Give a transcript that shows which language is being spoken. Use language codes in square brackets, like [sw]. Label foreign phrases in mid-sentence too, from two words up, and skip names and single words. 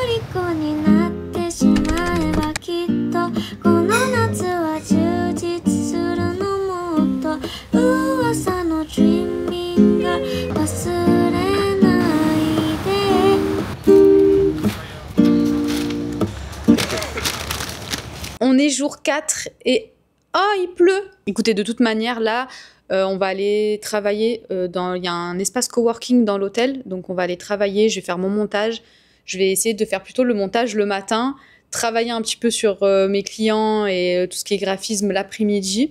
[ja] 虜になってしまえばきっとこの夏は充実するのもっと噂の Dreaming が忘れないで。 [fr] On est jour 4 et oh, il pleut. Écoutez, de toute manière, là, on va aller travailler. Il y a un espace coworking dans l'hôtel, donc on va aller travailler. Je vais faire mon montage. Je vais essayer de faire plutôt le montage le matin, travailler un petit peu sur mes clients et tout ce qui est graphisme l'après-midi.